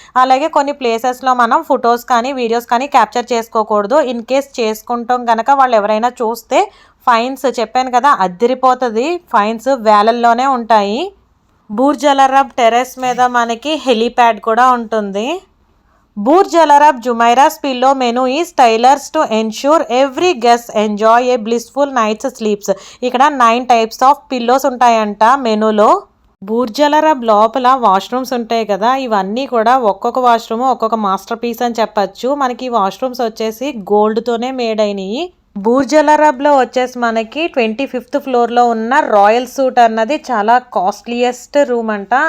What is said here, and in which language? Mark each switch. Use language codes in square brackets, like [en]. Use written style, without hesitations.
[te] అలాగే కొన్ని ప్లేసెస్లో మనం ఫొటోస్ కానీ వీడియోస్ కానీ క్యాప్చర్ చేసుకోకూడదు. ఇన్ కేస్ చేసుకుంటాం కనుక వాళ్ళు ఎవరైనా చూస్తే ఫైన్స్ చెప్పాను కదా అద్దరిపోతుంది, ఫైన్స్ వేలల్లోనే ఉంటాయి. బుర్జ్ అల్ అరబ్ టెర్రస్ మీద మనకి హెలీప్యాడ్ కూడా ఉంటుంది. [en] Burj Al Arab Jumeirah's pillow menu is tailored to ensure every guest enjoy a blissful night's sleeps. [te] ఇక్కడ [en] 9 types of pillows [te] ఉంటాయంట మెనూలో. బుర్జ్ అల్ అరబ్ లోపల వాష్రూమ్స్ ఉంటాయి కదా, ఇవన్నీ కూడా ఒక్కొక్క వాష్రూమ్ ఒక్కొక్క మాస్టర్ పీస్ అని చెప్పచ్చు. మనకి ఈ వాష్రూమ్స్ వచ్చేసి గోల్డ్తోనే మేడ్ అయినాయి. బుర్జ్ అల్ అరబ్లో వచ్చేసి మనకి 25th ఫ్లోర్లో ఉన్న రాయల్ సూట్ అన్నది చాలా కాస్ట్లీయెస్ట్ రూమ్ అంట.